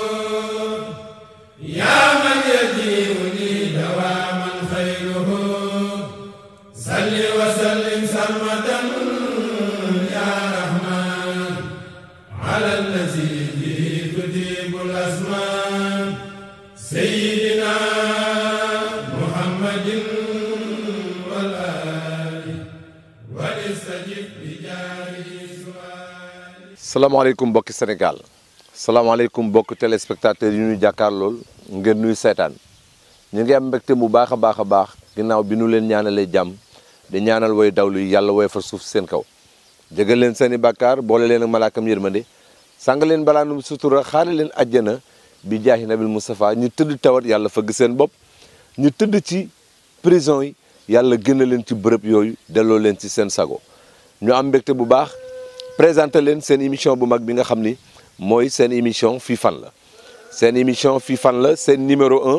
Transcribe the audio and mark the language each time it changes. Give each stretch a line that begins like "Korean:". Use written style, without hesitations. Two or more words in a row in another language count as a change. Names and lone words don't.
Arabic: يا من يجيئني دواما خيره صل وسلم سرمدا يا رحمن على الذي به تجيب الأزمان سيدنا محمد والآل واستجب بجاره سؤال.
Wolof: salaamaaleykum mbokki Sénégal salaamaaleykum mbokki téléspectateurs yi ñu jàkkaar lool ngeen nuy seetaan ñu ngi am mbégte bu baax a baax ginnaaw bi nu leen ñaanalee jàmm di ñaanal way dawlu yi yàlla woy fa suuf seen kaw jégal leen seeni bàkkaar boole leen ak malaakam yërmande sàng leen balaanum sutura xaare leen àjjana bi jaahi nabil Moustapha ñu tëdd tawat yàlla fëgg seen bopp ñu tëdd ci prison yi yàlla génn leen ci bërëb yooyu delloo leen ci seen sago ñu am mbégte bu baax présenté leen seen émission bu mag bi nga xam ni mooy seen émission fii fan la seen émission fii fan la seen numéro 1